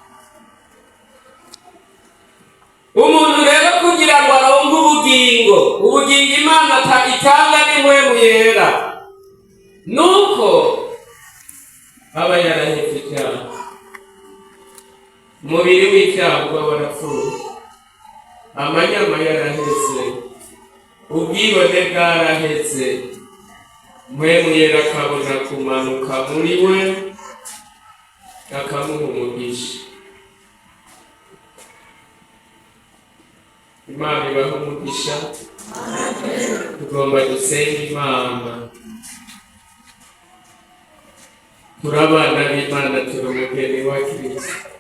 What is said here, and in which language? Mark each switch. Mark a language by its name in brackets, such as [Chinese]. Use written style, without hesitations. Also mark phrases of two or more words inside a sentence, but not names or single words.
[Rundi] Umuntu rero kugira ngo aronke ubugingo Imana itanga ni mpwemu yera, nuko aba yarahevye icyaha. Umubiri w'icyaha uba warapfuye, amanyama yaraheze, ubwibone bwaraheze, mpwemu yera akabona kumanuka muri we akamuha umugisha. Imana ibahe umugisha. Tugomba dusenga Imana. Turi abana b'Imana, turi umugeni wa Kristo.